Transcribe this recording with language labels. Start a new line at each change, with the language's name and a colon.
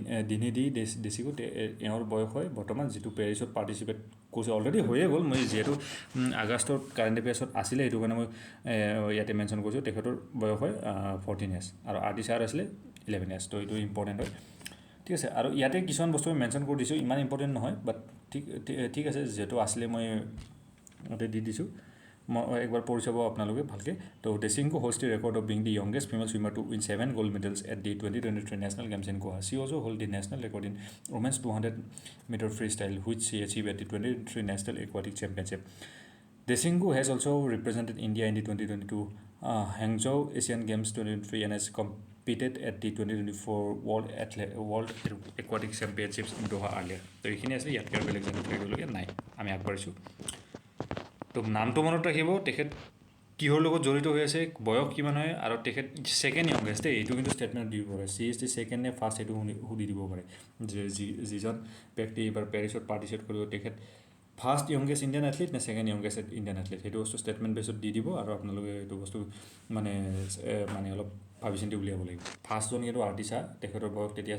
Assamese: দিনেদি দেশিকো এওঁৰ বয়স হয় বৰ্তমান যিটো পেৰিছত পাৰ্টিচিপেট কৰিছে অলৰেডি হৈয়ে গ'ল মই যিহেতু আগষ্টৰ কাৰেণ্ট এফেয়াৰ্ছত আছিলে সেইটো কাৰণে মই ইয়াতে মেনশ্যন কৰিছোঁ তেখেতৰ বয়স হয় 14 ইয়াৰ্ছ আৰু আৰটি সাৰ আছিলে 11 ইয়াৰ্ছ তো এইটো ইম্পৰ্টেণ্ট হয় ঠিক আছে আৰু ইয়াতে কিছুমান বস্তু মই মেনশ্যন কৰি দিছোঁ ইমান ইম্পৰ্টেণ্ট নহয় বাট ঠিক আছে যিহেতু আছিলে মই ইয়াতে দি দিছোঁ মই একবাৰ পঢ়ি চাব আপোনালোকে ভালকৈ তো
English: Desingku holds the record of being the youngest female swimmer to win 7 gold medals at the 2023 national games in Goa. She also hold the national record in women's 200 meter freestyle which she achieved at the 2023 national aquatic championship. Desingku has also represented India in the 2022 Hangzhou Asian Games 2023 and has competed at the 2024 World Aquatic Championships in Doha earlier.
Assamese: So এইখিনি আছে ইয়াত কেৰ বেলেগ জানিব লাগিবলগীয়া নাই আমি আগবাঢ়িছোঁ তো নামটো মনত ৰাখিব তেখেত কিহৰ লগত জড়িত হৈ আছে বয়স কিমান হয় আৰু তেখেত সেকেন্ড ইয়ংগেষ্ট এইটো কিন্তু ষ্টেটমেণ্ট দিব পাৰে
English: সি is the second নে first
Assamese: এইটো সুধি দিব পাৰে যে যিজন ব্যক্তি এইবাৰ পেৰিছত পাৰ্টিচিপেট কৰিব তেখেত ফাৰ্ষ্ট ইয়ংগেষ্ট ইণ্ডিয়ান এথলিট নে সেকেন্ড ইয়ংগেষ্ট ইণ্ডিয়ান এথলিট সেইটো বস্তু ষ্টেটমেণ্ট বেছত দি দিব আৰু আপোনালোকে এইটো বস্তু মানে অলপ ভাবি চিন্তি উলিয়াব লাগিব ফাৰ্ষ্টজন কিন্তু আৰটি সাহা তেখেতৰ বয়স